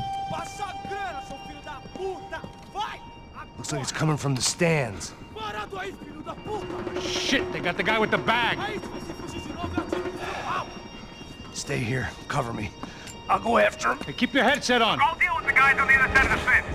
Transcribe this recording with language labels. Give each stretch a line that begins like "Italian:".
Portuguese: Passa a grana, seu filho da puta! Vai!
English: Looks like it's coming from the stands.
Portuguese: Parado aí, filho da puta!
English: Shit, they got the guy with the bag.
Portuguese: Aí, se você fugir de novo, eu atiro no seu rabo!
English: Stay here, cover me. I'll go after him. Hey, keep your headset on. I'll deal with the guys on the other side of the fence.